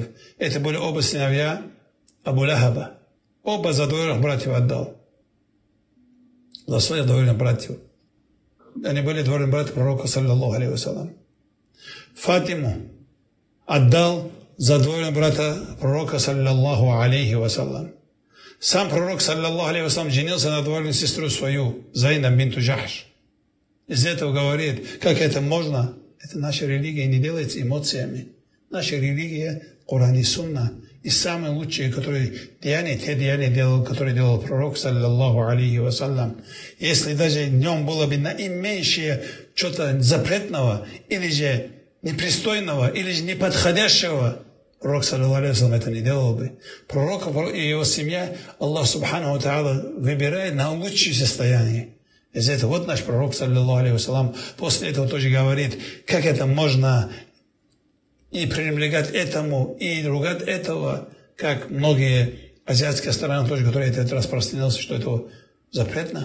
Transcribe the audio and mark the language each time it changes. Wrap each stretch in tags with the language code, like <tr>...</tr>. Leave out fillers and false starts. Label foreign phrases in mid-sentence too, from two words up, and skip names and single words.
<ru>Это были оба сыновья Абу Лахаба. Оба за двоюродных братьев отдал. За своих двоюродных братьев. Они были двоюродные братья пророка,</ru> <ar>صلى الله عليه وسلم.</ar> <ru>Фатиму отдал за двоюродного брата пророка,</ru> <ar>صلى الله عليه وسلم.</ar> <ru>Сам пророк,</ru> <ar>صلى الله عليه وسلم,</ar> <ru>женился на двоюродную сестру свою, Зайнаб бинту Джахш. Из этого говорит, как это можно. Это наша религия не делается эмоциями. Наша религия, Коран и Сунна. И самые лучшие, которые те деяния делал, которые делал пророк,</ru> <ar>صلى الله عليه وسلم.</ar> <ru>Если даже в нем было бы наименьшее что-то запретного, или же непристойного, или же неподходящего, пророк,</ru> <ar>صلى الله عليه وسلم,</ar> <ru>это не делал бы. Пророк и его семья, Аллах</ru> <ar>سبحانه وتعالى</ar> <ru>выбирает на лучшее состояние. из этого. Вот наш пророк,</ru> <ar>صلى الله عليه وسلم,</ar> <ru>после этого тоже говорит, как это можно и пренебрегать этому, и ругать этого, как многие азиатские страны тоже, которые это распространился, что это запретно.</ru>